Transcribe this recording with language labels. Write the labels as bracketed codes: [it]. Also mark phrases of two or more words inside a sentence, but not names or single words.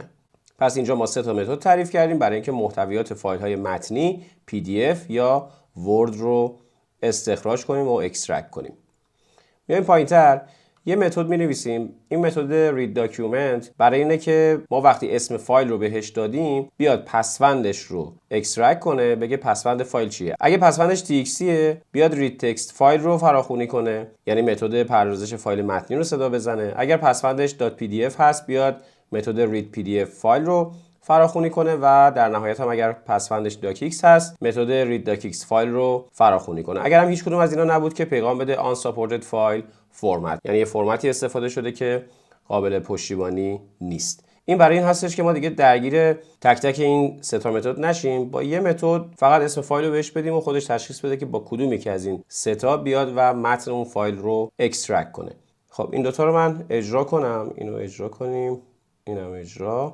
[fa] پس اینجا ما 3 تا متد تعریف کردیم برای اینکه محتویات فایل های متنی PDF یا ورد رو استخراج کنیم و اکسترکت کنیم. میایم پایینتر یه متد می‌نویسیم. این متد [en] read document [fa] برای اینه که ما وقتی اسم فایل رو بهش دادیم بیاد پسوندش رو اکسترکت کنه، بگه پسوند فایل چیه. اگه پسوندش txt بیاد [en] read text [fa] فایل رو فراخوانی کنه، یعنی متد پردازش فایل متنی رو صدا بزنه. اگر پسوندش .pdf هست بیاد متد [en] read pdf [fa] فایل رو فراخوانی کنه و در نهایت هم اگر پسوندش docx هست متد [en] read docx [fa] فایل رو فراخوانی کنه. اگر هم هیچ کدوم از اینا نبود که پیغام بده [en] unsupported file format، [fa] یعنی یه فرمتی استفاده شده که قابل پشتیبانی نیست. این برای این هستش که ما دیگه درگیر تک تک این 3 تا متد نشیم، با یه متد فقط اسم فایل رو بهش بدیم و خودش تشخیص بده که با کدوم یکی از این 3 تا بیاد و متن اون فایل رو اکسترکت کنه. خب این دوتا رو من اجرا کنم، اینو اجرا کنیم، اینم اجرا.